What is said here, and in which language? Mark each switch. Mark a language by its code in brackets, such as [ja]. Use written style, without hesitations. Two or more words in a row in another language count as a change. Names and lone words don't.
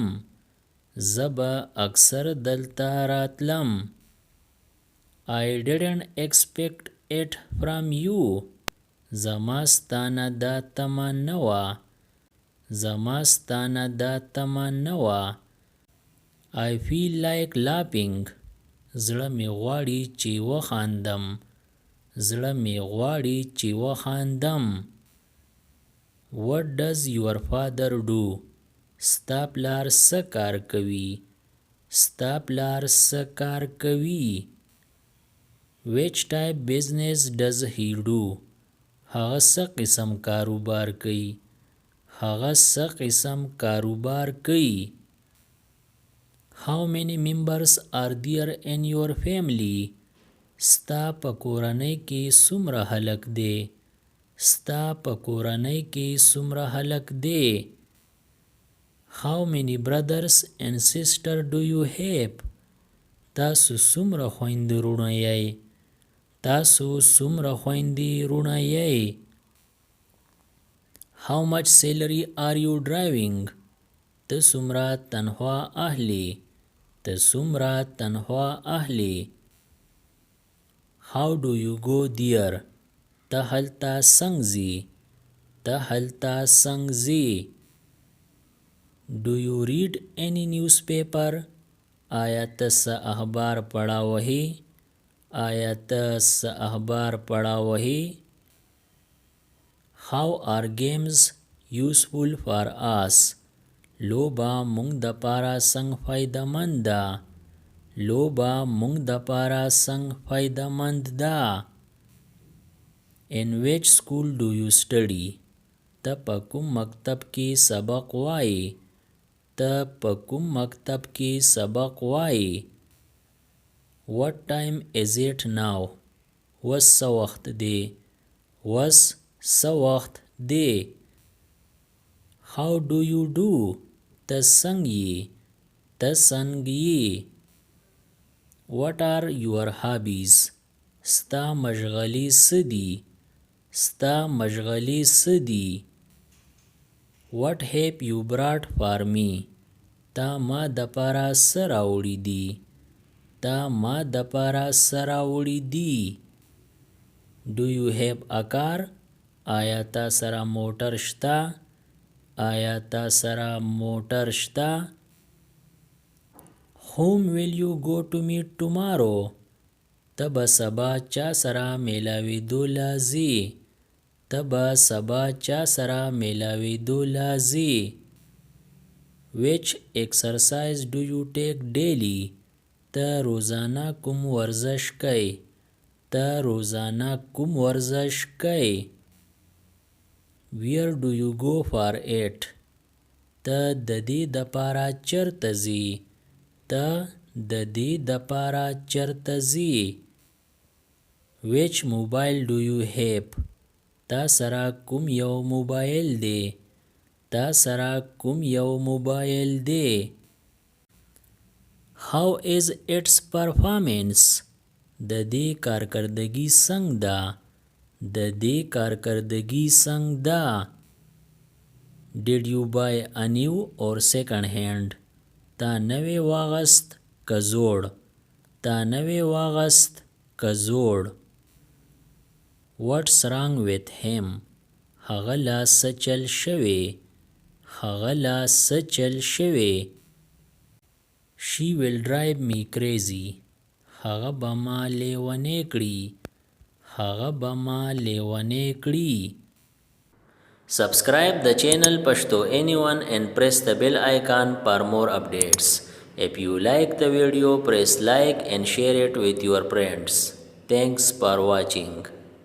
[ps] زه به اکثر دلته راتلم. [en] I didn't expect it from you. [ps] زما ستانه دا تمه نه وه. زما ستانه دا تمه نه وه. [en] I feel like laughing. [ps] زړه مې غواړي چې وخاندم. زړه مې غواړي چې وخاندم. [en] What does your father do? [ps] ستا پلار څه کار کوي؟ ستا پلار څه کار کوي؟ [en] Which type business does he do? [ps] هغه څه قسم کاروبار کوي؟ هغه څه قسم کاروبار کوي؟ [en] How many members are there in your family? [ps] ستا په کورنۍ کې څومره هلک دی؟ ستا په کورنۍ کې څومره هلک دی؟ [en] How many brothers and sisters do you have? [ps] تاسو څومره خویندې وروڼه یئ؟ تاسو څومره خویندې وروڼه یئ؟ [en] How much salary are you driving? [ps] ته څومره تنخوا اخلې؟ ته څومره تنخوا اخلې؟ [en] How do you go there? [ps] ته هلته څنګه ځې؟ ته هلته څنګه ځې؟ [en] Do you read any newspaper? [ps] آیا ته څه اخبار پړاوهې؟ آیا ته څه اخبار پړاوهې؟ [en] How are games useful for us? [ps] لوبه موږ دپاره څنګه فایده‌مند ده؟ لوبه موږ دپاره څنګه فایده‌مند ده؟ [en] In which school do you study? [ps] ته په کوم مکتب کې سبق وایې؟ ته په کوم مکتب کې سبق وایې؟ [en] What time is it now? [ps] وس څه وخت دی؟ وس څه وخت دی؟ [en] How do you do? [ps] ته څنګه یې؟ ته څنګه یې؟ [en] What are your hobbies? [ps] ستا مشغلې څه دي؟ ستا مشغلې څه دي؟ [en] What have you brought for me? [ps] تا ما دپاره څه راوړي دي؟ تا ما دپاره څه راوړي دي؟ [en] Do you have a car? [ps] آیا تا سره موټر شته؟ آیا تا سره موټر شته؟ [en] Whom will you go to meet tomorrow? [ps] ته به سبا چا سره میلاویدو لازې؟ ته به سبا چا سره میلاویدو لازې؟ [en] Which exercise do you take daily? [ps] ته روزانه کوم ورزش کوې؟ ته روزانه کوم ورزش کوې؟ [en] Where do you go for it? [ps] ته د دې دپاره چرته ځې؟ ته د دې دپاره چرته ځې؟ [en] Which mobile do you have? [ps] تا سره کوم یو موبایل دی؟ تا سره کوم یو موبایل دی؟ [en] How is its performance? [ps] د دې کارکردګي څنګه ده؟ د دې کارکردګي څنګه ده؟ [en] Did you buy a new or second hand? [ps] تا نوی واغست که زوړ؟ تا نوی واغست که زوړ؟ [en] What's wrong with him? [ps] هغه له څه چل شوی؟ هغه له څه چل شوی؟ [en] She will drive me crazy. [ps] هغه به ما لیونی کړي. هغه به ما لیونی کړي. [en] Subscribe the channel Pashto Anyone and press the bell icon for more updates. If you like the video, press like and share it with your friends. Thanks for watching.